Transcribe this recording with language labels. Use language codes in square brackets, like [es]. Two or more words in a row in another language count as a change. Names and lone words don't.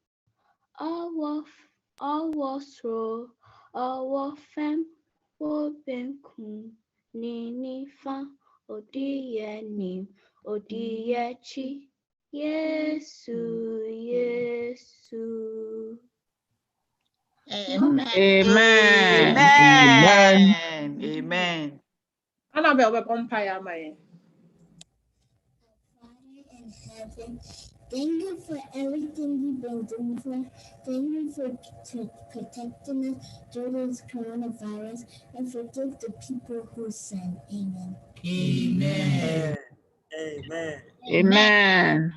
[ak] Awasro, Awafem, Obenkum, Ninifa, Odiyanim, Odiyachi, Yesu, Yesu. [en] Amen. Amen. Amen. [ak] Annabelle be bompa ya ma ye. [en] In heaven, thank you for everything you've been doing for us. Thank you for protecting us during this coronavirus and forgive the people who sin. Amen. Amen. Amen.